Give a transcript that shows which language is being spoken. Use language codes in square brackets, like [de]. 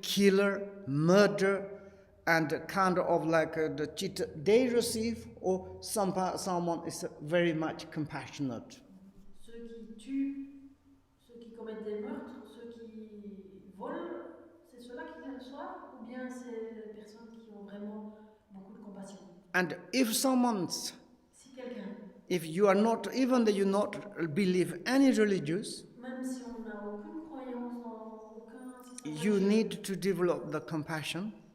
[en] Killer, murder, and kind of like the cheat they receive, or someone is very much compassionate. [fr] Ceux qui tuent, ceux qui commettent des meurtres, ceux qui volent, c'est ceux-là qui les reçoivent, ou bien c'est les personnes qui ont vraiment beaucoup de compassion? [en] And if someone's, [fr] Si quelqu'un, [en] if you are not, even though you not believe any religious, [fr] même si on n'a aucune croyance dans aucun système [en] you [fr] religieux, [en] need to develop the compassion